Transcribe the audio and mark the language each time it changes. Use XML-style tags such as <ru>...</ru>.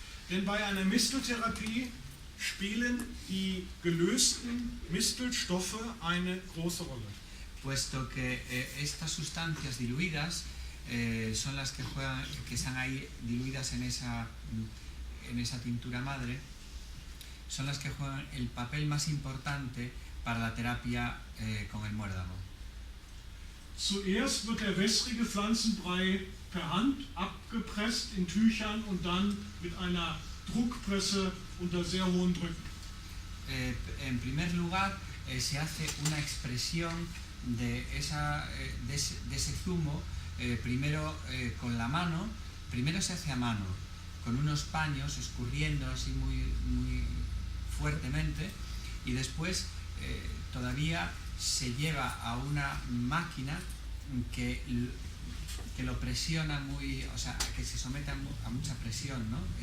<de>Denn bei einer Misteltherapie spielen die gelösten Mistelstoffe eine große Rolle.</de> <es>Puesto que estas sustancias diluidas son las que están ahí diluidas en esa tintura madre, son las que juegan el papel más importante para la terapia con el muérdago.</es> <de>Zuerst wird der wässrige Pflanzenbrei per Hand abgepresst in Tüchern und dann mit einer Druckpresse unter sehr hohen Drücken.</de> <es>En primer lugar, se hace una expresión de ese zumo, primero con la mano, primero se hace a mano, con unos paños escurriendo así muy fuertemente, y después todavía se lleva a una máquina que lo presiona o sea, que se somete a mucha presión, ¿no?</es>